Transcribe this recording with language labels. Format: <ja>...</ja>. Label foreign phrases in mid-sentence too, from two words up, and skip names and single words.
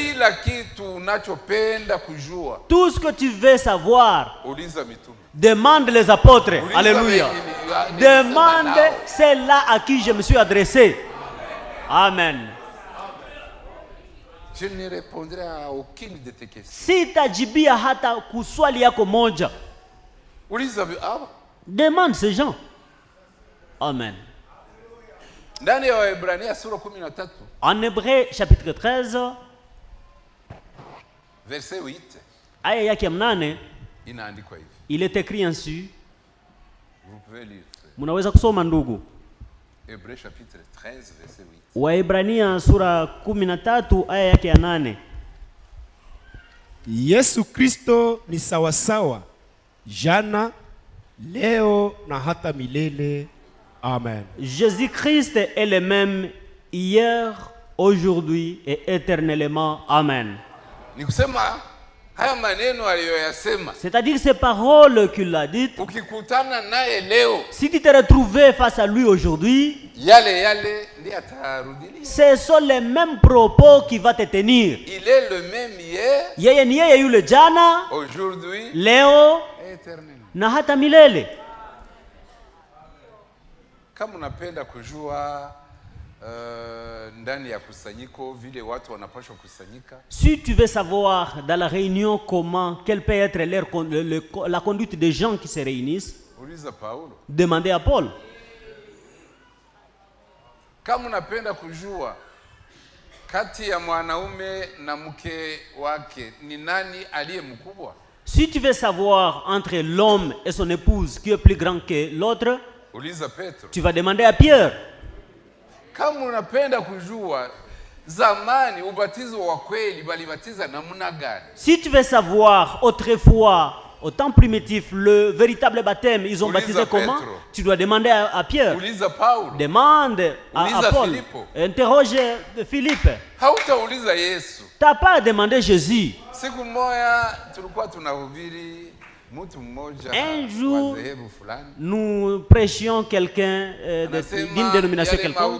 <fr>Tout ce que tu veux savoir, demande les apôtres. Alléluia. Demande celle-là à qui je me suis adressé. Amen. Je ne répondrai à aucune de tes questions.</fr> <sw>Sitajibia hata kuswali yako moja.</sw> <fr>Demande ces gens. Amen. En Hébreux chapitre 13, verset 8,</fr> <sw>aya yake 8,</sw> <fr>il est écrit ainsi. Vous pouvez lire.</fr> <sw>Munaweza kusoma ndugu.</sw> <fr>Hébreux chapitre 13 verset 8.</fr> <sw>Waebrania sura 13 aya yake ya 8. Yesu Kristo ni sawasawa jana, leo na hata milele. Amen.</sw> <fr>Jésus-Christ est le même hier, aujourd'hui et éternellement. Amen. C'est-à-dire ces paroles qu'il a dites. Si tu te retrouvais face à lui aujourd'hui, ce sont les mêmes propos qu'il va te tenir. Il est le même hier,</fr> <sw>yeye yule jana,</sw> <fr>aujourd'hui,</fr> <sw>leo na hata milele. Kama unapenda kujua ndani ya kusanyiko vile watu wanapaswa kusanyika.</sw> <fr>Si tu veux savoir dans la réunion quelle peut être la conduite des gens qui se réunissent, demandez à Paul.</fr> <sw>Kama unapenda kujua kati ya mwanaume na mke wake ni nani aliye mkubwa.</sw> <fr>Si tu veux savoir entre l'homme et son épouse qui est plus grand que l'autre, tu vas demander à Pierre.</fr> <sw>Kama unapenda kujua zamani ubatizo wa kweli balibatiza namna gani.</sw> <fr>Si tu veux savoir autrefois au temps primitif le véritable baptême, ils ont baptisé comment? Tu dois demander à Pierre. Demande à Paul. Interroge Philippe. Tu n'as pas demandé Jésus. Un jour, nous prêchions quelqu'un d'une dénomination quelconque.</fr>